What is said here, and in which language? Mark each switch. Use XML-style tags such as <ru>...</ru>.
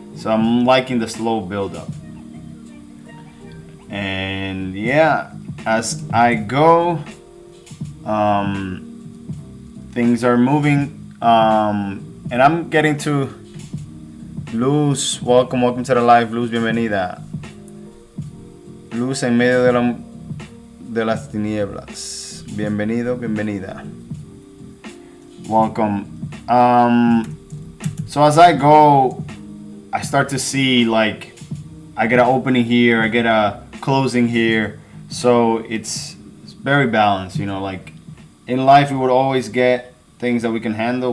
<en>So I'm liking the slow build up. And yeah, as I go, things are moving, and I'm getting to Luz. Welcome to the live, Luz.</en> <es>Bienvenida. Luz en medio de las tinieblas. Bienvenido, bienvenida.</es> <en>Welcome. So as I go, I start to see, like, I get an opening here, I get a closing here. So it's very balanced, like in life we would always get things that we can handle.</en>